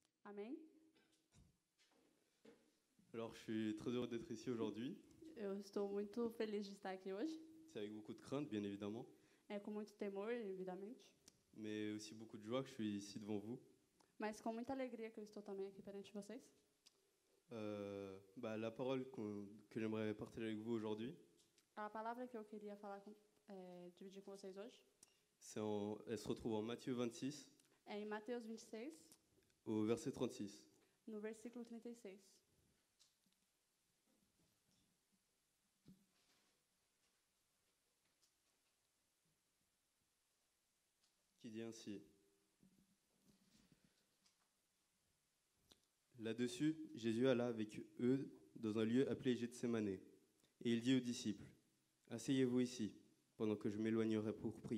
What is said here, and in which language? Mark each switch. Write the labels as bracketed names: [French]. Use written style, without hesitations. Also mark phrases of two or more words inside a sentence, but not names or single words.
[Portuguese] Amém? [French] Alors, je suis très heureux d'être ici aujourd'hui. [Portuguese] Eu estou muito feliz de estar aqui hoje. [French] C'est avec beaucoup de crainte, bien évidemment, [Portuguese] É com muito temor, evidentemente, [French] mais aussi beaucoup de joie que je suis ici devant vous. [Portuguese] mas com muita alegria que eu estou também aqui perante vocês. [French] La parole que j'aimerais partager avec vous aujourd'hui, [Portuguese] A palavra que eu queria dividir com vocês hoje [French] elle se retrouve en Matthieu 26, [Portuguese] é em Mateus 26, [French] au verset 36. [Portuguese] no versículo 36. [French] Qui dit ainsi. Là-dessus, Jésus alla avec eux dans un lieu appelé Gethsémane, et il dit aux disciples, « Asseyez-vous ici, pendant que je m'éloignerai pour prier.